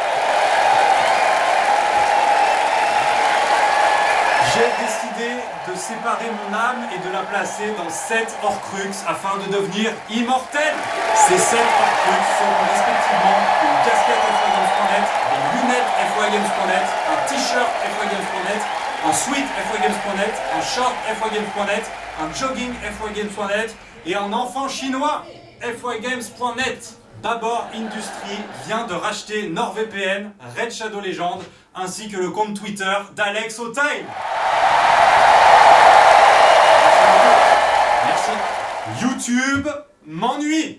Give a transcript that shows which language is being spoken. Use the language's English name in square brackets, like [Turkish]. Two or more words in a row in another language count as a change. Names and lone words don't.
[French] J'ai décidé de séparer mon âme et de la placer dans 7 Horcruxes afin de devenir immortel. Ces 7 Horcruxes seront respectivement une casquette FYGames.net, des lunettes FYGames.net, un t-shirt FYGames.net, un sweat FYGames.net, un short FYGames.net, un jogging FYGames.net et un enfant chinois FYGames.net. Babor Industries vient de racheter NordVPN, Red Shadow Legend, ainsi que le compte Twitter d'Alex O'Time. Merci. YouTube m'ennuie.